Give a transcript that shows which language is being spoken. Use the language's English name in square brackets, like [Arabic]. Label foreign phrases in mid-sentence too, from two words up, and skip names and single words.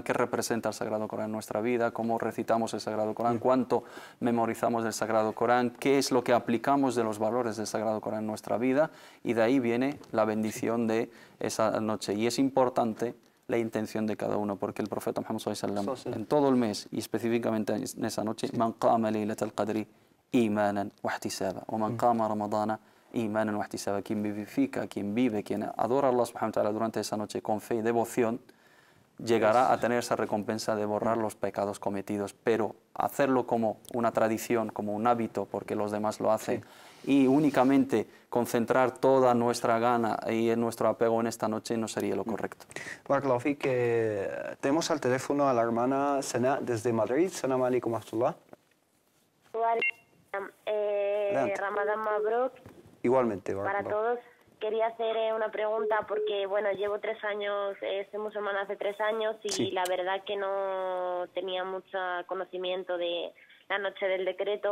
[Spanish] ¿Qué representa el Sagrado Corán en nuestra vida? ¿Cómo recitamos el Sagrado Corán? ¿Cuánto memorizamos del Sagrado Corán? ¿Qué es lo que aplicamos de los valores del Sagrado Corán en nuestra vida? Y de ahí viene la bendición de esa noche. Y es importante la intención de cada uno, porque el profeta Muhammad [Arabic] صلى الله عليه وسلم [Spanish] en todo el mes y específicamente en esa noche: [Arabic] من قام ليلة القدر إيمانا واحتسابا ومن قام رمضان إيمانا واحتسابا. [Spanish] Quien vivifica, quien vive, quien adora a Allah [Arabic] سبحانه وتعالى [Spanish] durante esa noche con fe y devoción, llegará a tener esa recompensa de borrar los pecados cometidos, pero hacerlo como una tradición, como un hábito, porque los demás lo hacen, y únicamente concentrar toda nuestra gana y nuestro apego en esta noche no sería lo correcto. [Arabic] بارك الله فيك, [Spanish] tenemos al teléfono a la hermana Sana desde Madrid. [Arabic] سلام عليكم ورحمة الله. رمضان مبروك [Spanish] Igualmente, para [Arabic] barakallahu. [Spanish] todos. Quería hacer una pregunta porque, bueno, llevo 3 años, soy musulmana hace 3 años y Sí. la verdad que no tenía mucho conocimiento de la noche del decreto.